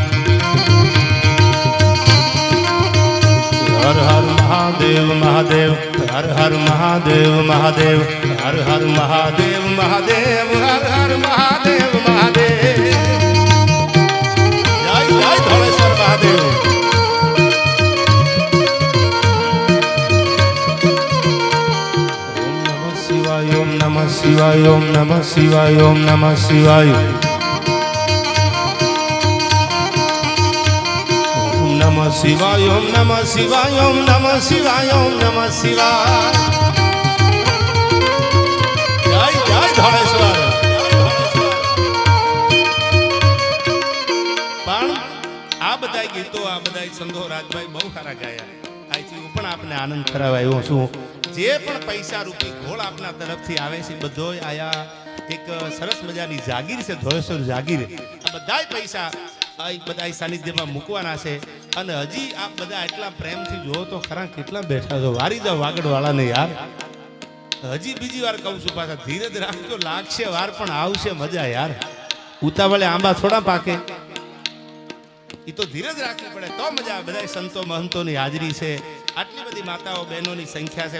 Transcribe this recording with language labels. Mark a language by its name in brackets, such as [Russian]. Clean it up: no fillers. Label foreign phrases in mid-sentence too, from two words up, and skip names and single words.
[Hindi] हर हर महादेव महादेव हर हर महादेव महादेव हर हर महादेव महादेव हर हर महादेव महादेव [Sanskrit] जय जय धोलेश्वर महादेव ओम नमः शिवाय ओम नमः शिवाय ओम नमः शिवाय ओम नमः शिवाय ओम नमः शिवाय ओम नमः शिवाय ओम नमः शिवाय [Gujarati] જય જય ધોલેશ્વર પણ આ બધાઈ ગીતો આ બધાઈ સંધો રાજભાઈ બહુ સારા ગાયા आईથી હું પણ આપને આનંદ કરાવ્યો છું જે પણ પૈસા રૂપી ઘોળ આપના તરફથી આવે છે બધોય આયા એક સરસ મજાની જાગીર છે ધોળેશ્વર જાગીર આ બધાય પૈસા આ બધાય સાનિધ્યમાં મૂકવાના છે અને હજી આ બધા એટલા પ્રેમથી જોવો તો ખરા કેટલા બેઠા છો વારી જાવ વાગડવાળાને યાર હજી બીજી વાર કહું છું પાછા ધીરજ રાખજો લાગશે વાર પણ આવશે મજા યાર ઉતાવળે આંબા થોડા પાકે એ તો ધીરજ રાખવી પડે તો મજા આવે બધા સંતો મહંતોની હાજરી છે આટલી બધી માતાઓ બહેનોની સંખ્યા છે.